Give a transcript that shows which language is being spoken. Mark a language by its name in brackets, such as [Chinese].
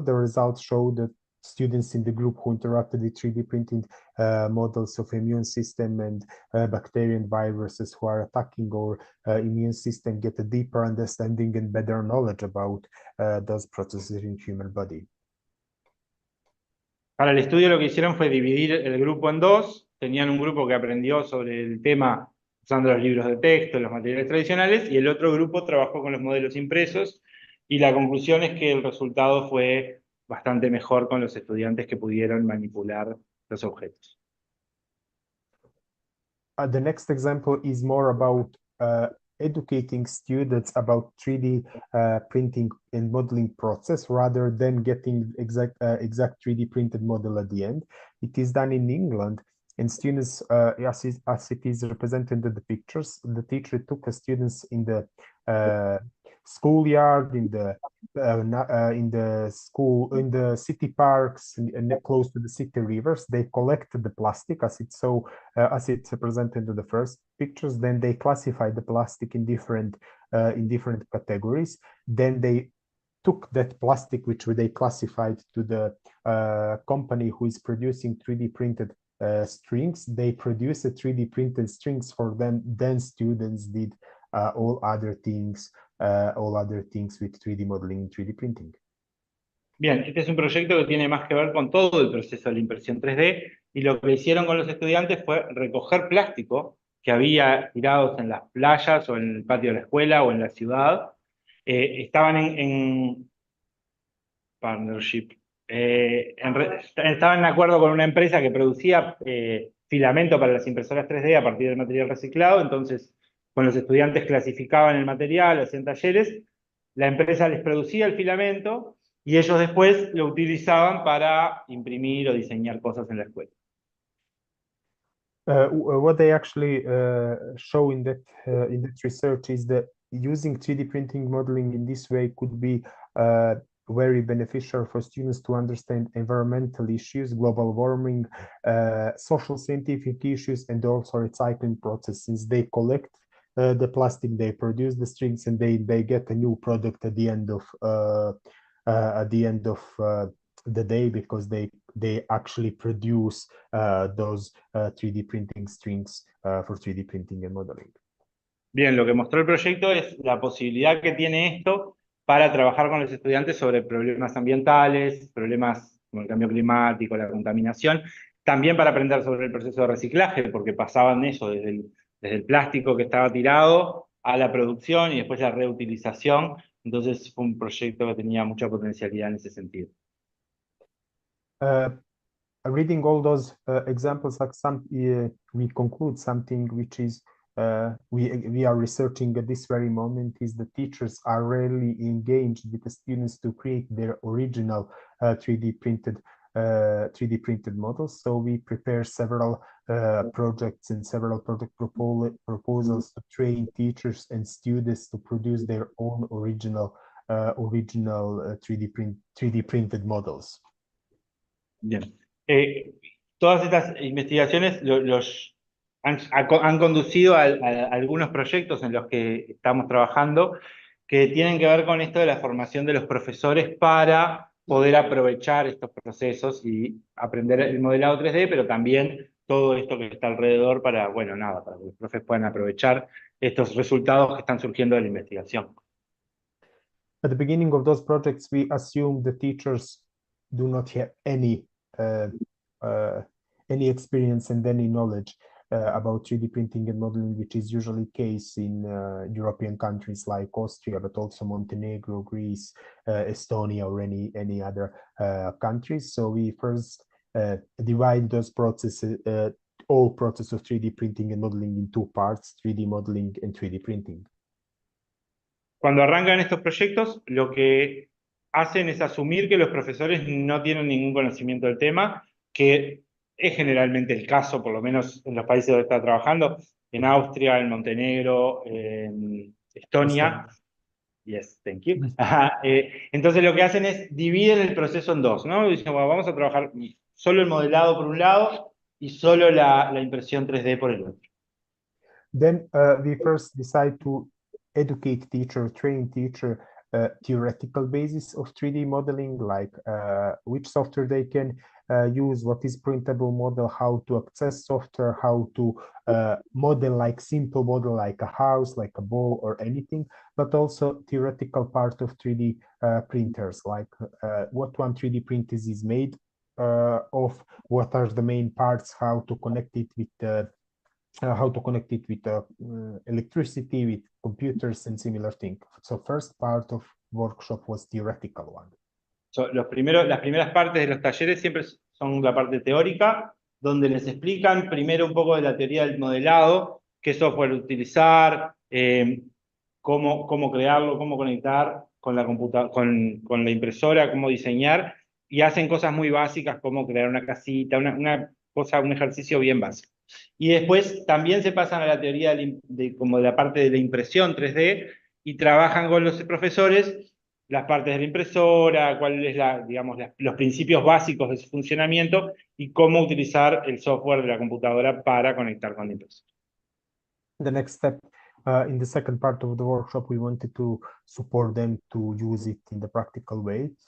[English] The results show that students in the group who interacted with 3D printed models of immune system and bacteria and viruses who are attacking our immune system get a deeper understanding and better knowledge about those processes in human body. [Spanish] Para el estudio lo que hicieron fue dividir el grupo en dos. Tenían un grupo que aprendió sobre el tema usando los libros de texto, los materiales tradicionales, y el otro grupo trabajó con los modelos impresos, y la conclusión es que el resultado fue bastante mejor con los estudiantes que pudieron manipular los objetos. [English] The next example is more about educating students about 3D printing and modeling process rather than getting exact 3D printed model at the end. It is done in England, and students, as it is represented in the pictures, the teacher took the students in the schoolyard, in the school, in the city parks, and close to the city rivers. They collected the plastic as it's presented in the first pictures. Then they classified the plastic in different categories. Then they took that plastic which they classified to the company who is producing 3D printed strings. They produced a 3D printed strings for them. Then students did all other things with 3D modeling and 3D printing. [Spanish] Bien, este es un proyecto que tiene más que ver con todo el proceso de la impresión 3D, y lo que hicieron con los estudiantes fue recoger plástico que había tirados en las playas o en el patio de la escuela o en la ciudad. Estaban en partnership Estaba en acuerdo con una empresa que producía filamento para las impresoras 3D a partir del material reciclado, entonces con los estudiantes clasificaban el material, hacían talleres, la empresa les producía el filamento y ellos después lo utilizaban para imprimir o diseñar cosas en la escuela. [English] What they actually show in that research is that using 3D printing modeling in this way could be very beneficial for students to understand environmental issues, global warming, social scientific issues, and also recycling process. Since they collect the plastic, they produce the strings, and they get a new product at the end of the day, because they actually produce those 3D printing strings for 3D printing and modeling. [Spanish] Bien, lo que mostró el proyecto es la posibilidad que tiene esto para trabajar con los estudiantes sobre problemas ambientales, problemas como el cambio climático, la contaminación, también para aprender sobre el proceso de reciclaje, porque pasaban eso desde el plástico que estaba tirado a la producción y después la reutilización. Entonces fue un proyecto que tenía mucha potencialidad en ese sentido. [English] Reading all those examples, like we conclude something which is we are researching at this very moment, is the teachers are really engaged with the students to create their original 3D printed models. So we prepare several projects and several project proposals to train teachers and students to produce their own original 3D printed models. [Spanish] Bien. Todas estas investigaciones han conducido a algunos proyectos en los que estamos trabajando que tienen que ver con esto de la formación de los profesores para poder aprovechar estos procesos y aprender el modelado 3D, pero también todo esto que está alrededor para, bueno, nada, para que los profes puedan aprovechar estos resultados que están surgiendo de la investigación. [English] At the beginning of those projects, we assume the teachers do not have any experience and any knowledge about 3D printing and modeling, which is usually the case in European countries like Austria, but also Montenegro, Greece, Estonia, or any other countries. So we first divide those processes, all process of 3D printing and modeling, in two parts: 3D modeling and 3D printing. [Spanish] Cuando arrancan estos proyectos, lo que hacen es asumir que los profesores no tienen ningún conocimiento del tema, que es generalmente el caso, por lo menos en los países donde está trabajando, en Austria, en Montenegro, en Estonia. [English] Yes, thank you. [Spanish] Entonces lo que hacen es dividen el proceso en dos, ¿no? Dicen, bueno, vamos a trabajar solo el modelado por un lado y solo la impresión 3D por el otro. [English] Then we first decide to educate teacher, train teacher, theoretical basis of 3D modeling, like which software they can use, what is printable model, how to access software, how to model like simple model like a house, like a ball or anything, but also theoretical part of 3D printers, like what one 3D print is made of, what are the main parts, how to connect it with electricity, with computers and similar things. So first part of workshop was theoretical one. [Spanish] So, las primeras partes de los talleres siempre son la parte teórica, donde les explican primero un poco de la teoría del modelado, qué software utilizar, cómo crearlo, cómo conectar con la impresora, cómo diseñar, y hacen cosas muy básicas como crear una casita, un ejercicio bien básico. Y después también se pasan a la teoría como de la parte de la impresión 3D y trabajan con los profesores las partes de la impresora, cuáles digamos, los principios básicos de su funcionamiento y cómo utilizar el software de la computadora para conectar con la impresora. [English] The next step, in the second part of the workshop, we wanted to support them to use it in the practical way.